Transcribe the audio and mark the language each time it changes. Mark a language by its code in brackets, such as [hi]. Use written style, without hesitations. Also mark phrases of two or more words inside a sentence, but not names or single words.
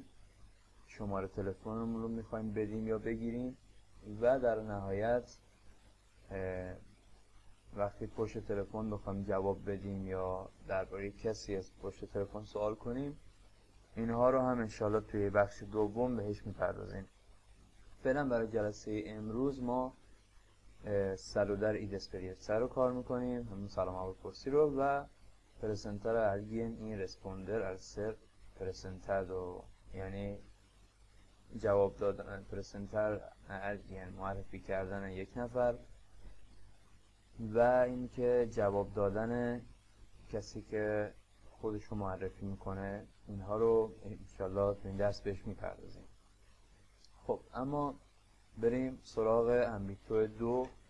[fa] شماره تلفنمون رو میخوایم بدیم یا بگیریم و در نهایت وقتی پشت تلفن بخوایم جواب بدیم یا درباره کسی از پشت تلفن سوال کنیم، اینها رو هم انشالله توی بخش دوم بهش میپردازیم. فعلا برای جلسه امروز ما سالودar [es] y despedirse [fa] رو کار میکنیم، همون سلام اولپرسی رو، و [es] presentar a alguien y responder al ser presentado، [fa] یعنی جواب دادن، [es] presentar a alguien [fa] معرفی کردن یک نفر و اینکه جواب دادن کسی که خودشو معرفی میکنه. اینها رو انشالله تو این درس بهش میپردازیم. خب اما بریم سراغ امبیتو 2.